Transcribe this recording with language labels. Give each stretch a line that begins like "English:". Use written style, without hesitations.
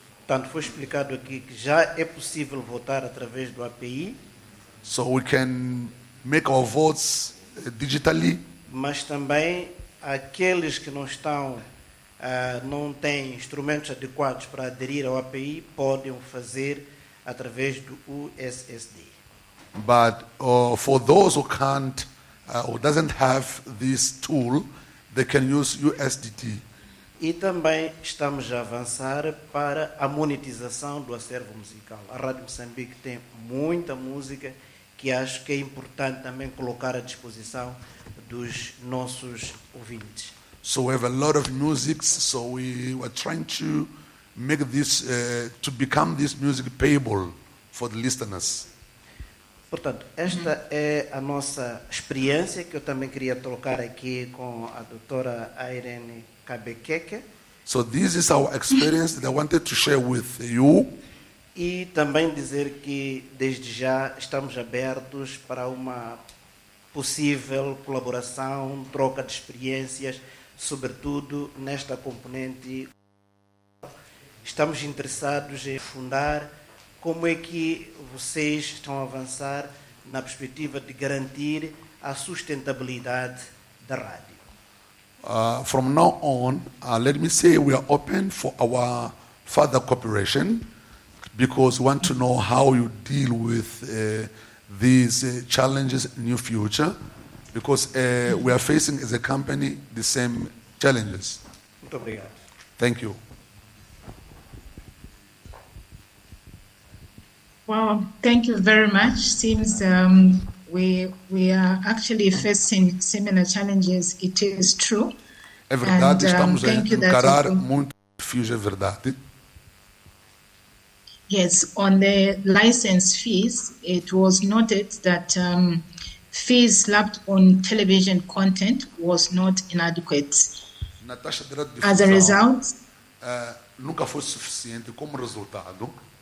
Portuguese: Tanto foi explicado aqui que já é possível votar através do API.
English: So we can make our votes digitally.
Portuguese: Mas também aqueles que não estão não têm instrumentos adequados para aderir ao API podem fazer através do USSD.
English: But for those who can't or doesn't have this tool, they can use USDT.
Portuguese: E também estamos a avançar para a monetização do acervo musical. A Rádio Moçambique tem muita música que acho que é importante também colocar à disposição dos nossos ouvintes.
English: So we have a lot of music, so we were trying to make this, to become this music payable for the listeners.
Portuguese: Portanto, esta é a nossa experiência que eu também queria trocar aqui com a doutora Irene Kabekeke.
English: So this is our experience that I wanted to share with you.
Portuguese: E também dizer que desde já estamos abertos para uma possível colaboração, troca de experiências, sobretudo nesta componente. Estamos interessados em fundar como é que vocês estão a avançar na perspectiva de garantir a sustentabilidade da rádio.
English: From now on, let me say we are open for our further cooperation because we want to know how you deal with these challenges in your future because we are facing as a company the same challenges.
Portuguese: Muito obrigado.
English: Thank you. Well, thank you very much. Seems we are actually facing similar challenges. It is true.
Portuguese: É verdade, estamos a encarar muito difícil, é verdade.
English: Yes, on the license fees, it was noted that fees slapped on television content was not inadequate.
Portuguese: Na taxa de radio difusão,
English: as a result,
Portuguese: nunca foi suficiente como resultado.